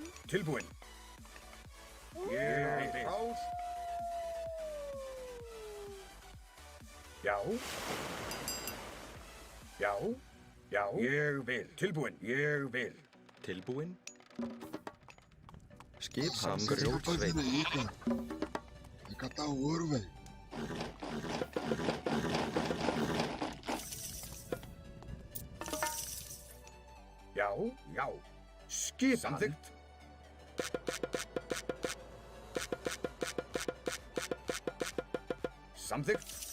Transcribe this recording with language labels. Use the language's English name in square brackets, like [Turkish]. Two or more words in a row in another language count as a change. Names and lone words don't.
[Icelandic] Tilbúin. Ég vil. Já. Já. Já. Ég vil. Tilbúin. Ég vil. Tilbúin. Skipan. [Portuguese] o que você tá [Icelandic] Grjótsveit. [Portuguese] fazendo aí, cara? Vai catar ouro, velho. [Icelandic] Já. Já. Skipan. Samþykkt. Samþykkt.